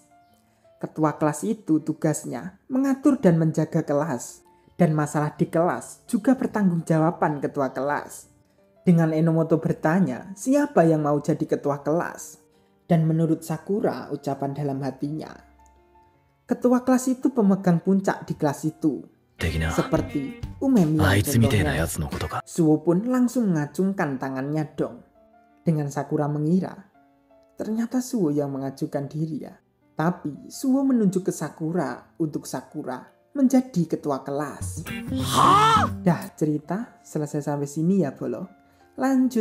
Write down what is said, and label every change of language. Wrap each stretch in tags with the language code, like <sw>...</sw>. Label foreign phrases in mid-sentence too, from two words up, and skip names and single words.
<id>Ketua kelas itu tugasnya mengatur dan menjaga kelas. Dan masalah di kelas juga pertanggungjawaban ketua kelas. Dengan Enomoto bertanya siapa yang mau jadi ketua kelas. Dan menurut Sakura ucapan dalam hatinya, ketua kelas itu pemegang puncak di kelas itu.</id> <ja>的な</ja> <id>Seperti Umemi</id> <ja>あい</ja> <id>yang</id> <ja>つみてえな</ja> <id>contohnya.</id> <ja>やつのことか。</ja> <id>Suwo pun langsung mengacungkan tangannya dong. Dengan Sakura mengira, ternyata Suwo yang mengajukan diri ya. Tapi Suwo menunjuk ke Sakura untuk Sakura menjadi ketua kelas. Dah cerita selesai sampai sini ya Bolo.</id>